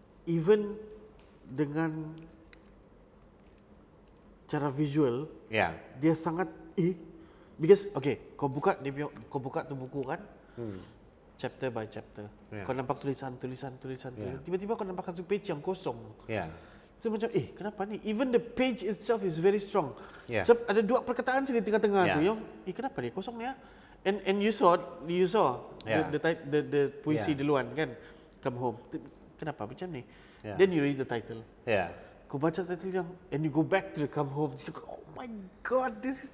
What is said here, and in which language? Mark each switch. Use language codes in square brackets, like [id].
[ms] Even dengan cara visual, Ya. dia sangat [en] because okay, [ms] kau buka tu buku kan, [en] chapter by chapter. Yeah. [ms] Kau nampak tulisan. [en] Yeah. [ms] Tiba-tiba kau nampak satu page yang kosong. Ya. So macam kenapa ni? [en] Even the page itself is very strong. Yeah. [ms] So ada dua perkataan di tengah-tengah [en] Yeah. [ms] tu yang kenapa ni kosong ni ya? [en] And you saw Yeah. the puisi Yeah. [ms] duluan kan, [en] come home. [ms] Kenapa macam ni? [en] Yeah. Then you read the title. [ms] Ya. Kau baca title yang [en] and you go back to the come home. Oh my god, this is